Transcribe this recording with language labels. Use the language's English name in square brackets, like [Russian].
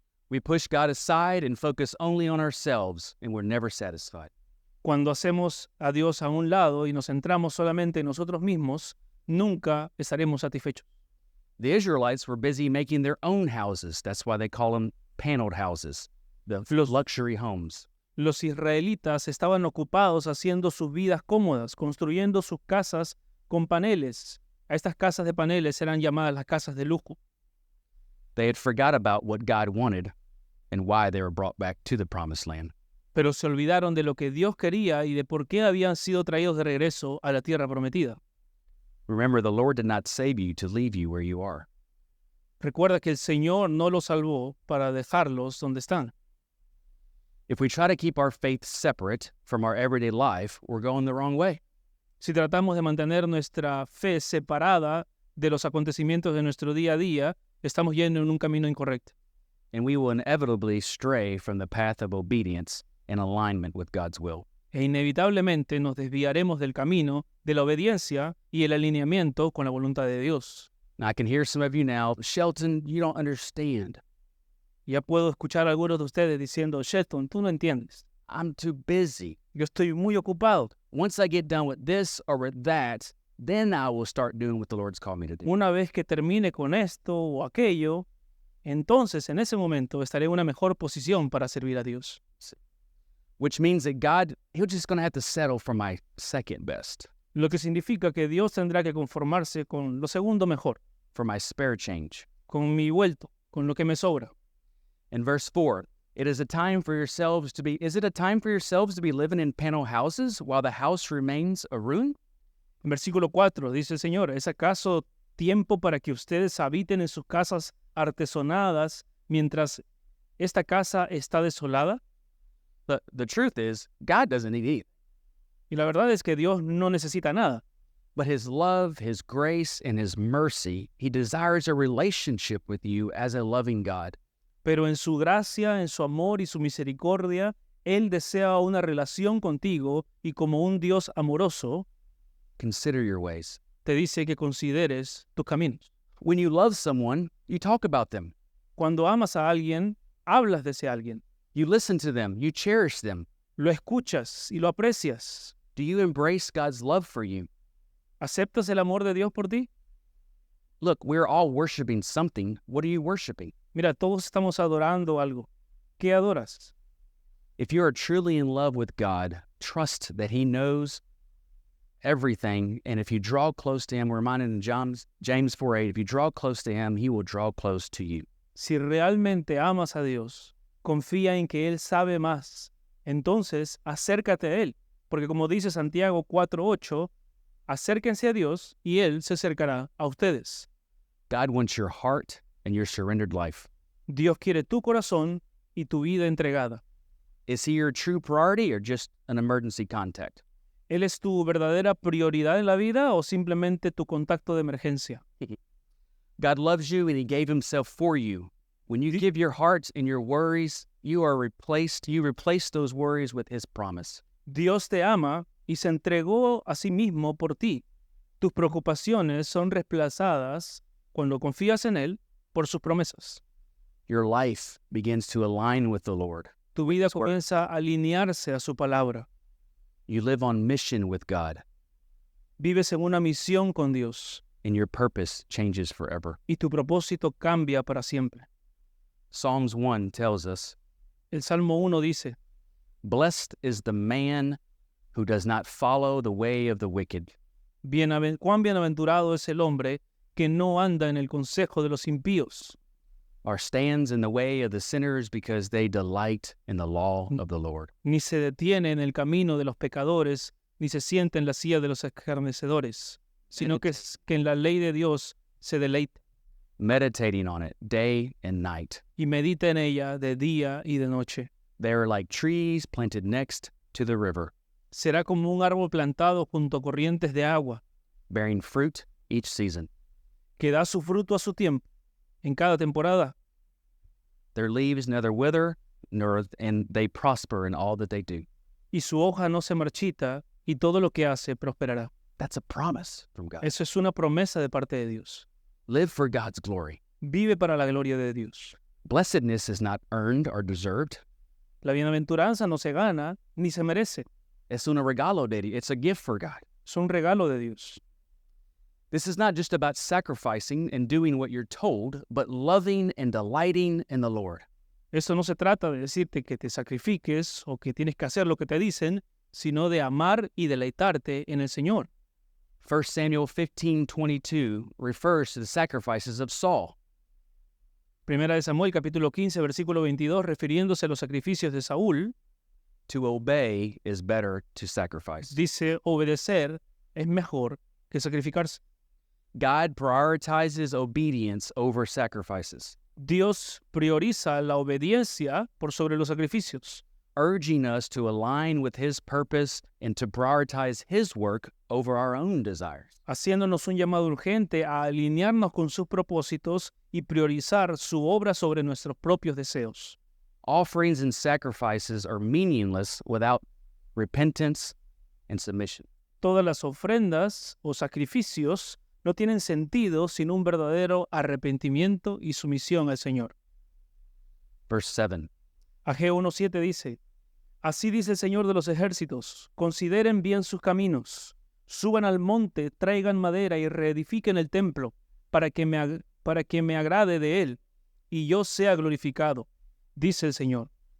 [English] We push God aside and focus only on ourselves, and we're never satisfied. [Spanish] Cuando hacemos a Dios a un lado y nos centramos solamente en nosotros mismos, nunca estaremos satisfechos. [English] The Israelites were busy making their own houses. That's why they call them paneled houses, the luxury homes. [Spanish] Los israelitas estaban ocupados haciendo sus vidas cómodas, construyendo sus casas con paneles. A estas casas de paneles eran llamadas las casas de lujo. [English] They had forgot about what God wanted and why they were brought back to the promised land. [Spanish] Pero se olvidaron de lo que Dios quería y de por qué habían sido traídos de regreso a la tierra prometida. [English] Remember, the Lord did not save you to leave you where you are. [Spanish] Recuerda que el Señor no los salvó para dejarlos donde están. [English] If we try to keep our faith separate from our everyday life, we're going the wrong way. [Spanish] Si tratamos de mantener nuestra fe separada de los acontecimientos de nuestro día a día, estamos yendo en un camino incorrecto. [English] And we will inevitably stray from the path of obedience and alignment with God's will. [Spanish] E inevitablemente nos desviaremos del camino de la obediencia y el alineamiento con la voluntad de Dios. [English] Now, I can hear some of you now, Shelton, you don't understand. [Spanish] Ya puedo escuchar a algunos de ustedes diciendo, Shelton, tú no entiendes. [English] I'm too busy. [Spanish] Yo estoy muy ocupado. [English] Once I get done with this or with that, then I will start doing what the Lord's called me to do. [Spanish] Una vez que termine con esto o aquello, entonces en ese momento estaré en una mejor posición para servir a Dios. [English] Which means that God, He'll just going to have to settle for my second best, [Spanish] Lo que significa que Dios tendrá que conformarse con lo segundo mejor, [English] for my spare change. [Spanish] con mi vuelto, con lo que me sobra. [English] In verse 4, is it a time for yourselves to be living in panel houses while the house remains a ruin? [Spanish] En versículo 4 dice el Señor, ¿es acaso tiempo para que ustedes habiten en sus casas artesonadas mientras esta casa está desolada? [English] The truth is, God doesn't need anything. [Spanish] Y la verdad es que Dios no necesita nada. [English] But His love, His grace, and His mercy, He desires a relationship with you as a loving God. [Spanish] Pero en su gracia, en su amor y su misericordia, Él desea una relación contigo y como un Dios amoroso, [English] Consider your ways. [Spanish] te dice que consideres tus caminos. [English] When you love someone, you talk about them. [Spanish] Cuando amas a alguien, hablas de ese alguien. [English] You listen to them. You cherish them. [Spanish] Lo escuchas y lo aprecias. [English] Do you embrace God's love for you? [Spanish] ¿Aceptas el amor de Dios por ti? [English] Look, we're all worshiping something. What are you worshiping? [Spanish] Mira, todos estamos adorando algo. ¿Qué adoras? [English] If you are truly in love with God, trust that He knows everything. And if you draw close to Him, we're reminded in James 4:8, if you draw close to Him, He will draw close to you. [Spanish] Si realmente amas a Dios, confía en que Él sabe más. Entonces, acércate a Él. Porque como dice Santiago 4:8, acérquense a Dios y Él se acercará a ustedes. [English] God wants your heart and your surrendered life. [Spanish] Dios quiere tu corazón y tu vida entregada. [English] Is He your true priority or just an emergency contact? [Spanish] ¿Él es tu verdadera prioridad en la vida o simplemente tu contacto de emergencia? [English] God loves you and He gave Himself for you. When you give your heart and your worries, you replace those worries with His promise. [Spanish] Dios te ama y se entregó a sí mismo por ti. Tus preocupaciones son reemplazadas cuando confías en Él por sus promesas. [English] Your life begins to align with the Lord. [Spanish] Tu vida comienza a alinearse a su palabra. [English] You live on mission with God, [Spanish] Vives en una misión con Dios [English] and your purpose changes forever. [Spanish] y tu propósito cambia para siempre. [English] Psalms 1 tells us, [Spanish] El Salmo 1 dice, [English] Blessed is the man who does not follow the way of the wicked, [Spanish] cuán bienaventurado es el hombre que no anda en el consejo de los impíos, [English] or stands in the way of the sinners, because they delight in the law of the Lord. [Spanish] ni se detiene en el camino de los pecadores, ni se sienta en la silla de los escarnecedores, sino que en la ley de Dios se deleita [English] Meditating on it day and night. [Spanish] y medita en ella de día y de noche. [English] They are like trees planted next to the river, [Spanish] Será como un árbol plantado junto a corrientes de agua, [English] bearing fruit each season. [Spanish] que da su fruto a su tiempo, en cada temporada, [English] Their leaves neither wither, and they prosper in all that they do. [Spanish] y su hoja no se marchita, y todo lo que hace prosperará. [English] That's a promise from God. [Spanish] Eso es una promesa de parte de Dios. [English] Live for God's glory. [Spanish] Vive para la gloria de Dios. [English] Blessedness is not earned or deserved. [Spanish] La bienaventuranza no se gana ni se merece. Es un regalo de Dios. [English] It's a gift for God. [Spanish] Es un regalo de Dios. [English] This is not just about sacrificing and doing what you're told, but loving and delighting in the Lord. [Spanish] Eso no se trata de decirte que te sacrifiques o que tienes que hacer lo que te dicen, sino de amar y deleitarte en el Señor. [English] 1 Samuel 15:22 refers to the sacrifices of Saul. [Spanish] Primera de Samuel capítulo 15 versículo 22 refiriéndose a los sacrificios de Saúl, [English] To obey is better to sacrifice. [Spanish] dice obedecer es mejor que sacrificarse. [English] God prioritizes obedience over sacrifices, [Spanish] Dios prioriza la obediencia por sobre los sacrificios, [English] urging us to align with His purpose and to prioritize His work over our own desires. [Spanish] haciéndonos un llamado urgente a alinearnos con sus propósitos y priorizar su obra sobre nuestros propios deseos. [English] Offerings and sacrifices are meaningless without repentance and submission. [Spanish] Todas las ofrendas o sacrificios no tienen sentido sin un verdadero arrepentimiento y sumisión al Señor. [English] Verse 7. [Spanish] Ageo 1:7 dice, Así dice el Señor de los ejércitos, consideren bien sus caminos, suban al monte, traigan madera y reedifiquen el templo, para que me agrade de él, y yo sea glorificado, dice el Señor.